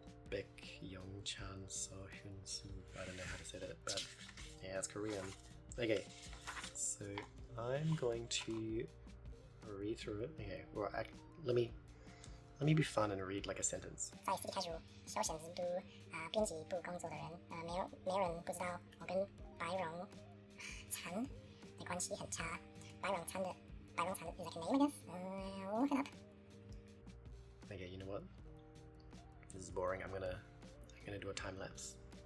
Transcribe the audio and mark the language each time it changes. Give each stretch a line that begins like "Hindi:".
English: Baek Young Chan So Hyun Soo. I don't know how to say that, but yeah, it's Korean. Okay, so I'm going to read through it. Okay, well, let me be fun and read like a sentence.
Chinese: 在 City Casual 小选择部编辑部工作的人，没有人不知道我跟白荣灿的关系很差。
English: 白荣灿的 is like a name, I guess. I'll look it up. Okay, you know what? This is boring. I'm gonna do a time lapse.